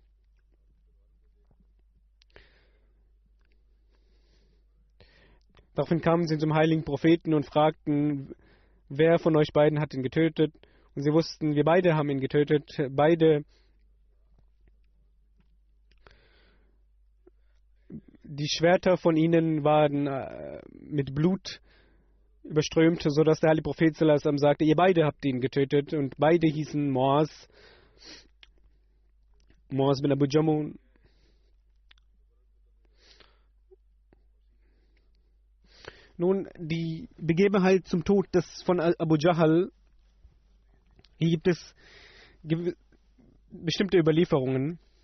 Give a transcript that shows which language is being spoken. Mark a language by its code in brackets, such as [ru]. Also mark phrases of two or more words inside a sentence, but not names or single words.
[de] Daraufhin kamen sie zum heiligen Propheten und fragten, wer von euch beiden hat ihn getötet? Und sie wussten, wir beide haben ihn getötet. Beide, die Schwerter von ihnen waren mit Blut überströmt, sodass der heilige Prophet [ar] صلى الله عليه وسلم [de] sagte, ihr beide habt ihn getötet. Und beide hießen Muaz bin Abu Jamun. Nun, die Begebenheit zum Tod von Abu Jahl, hier gibt es bestimmte Überlieferungen.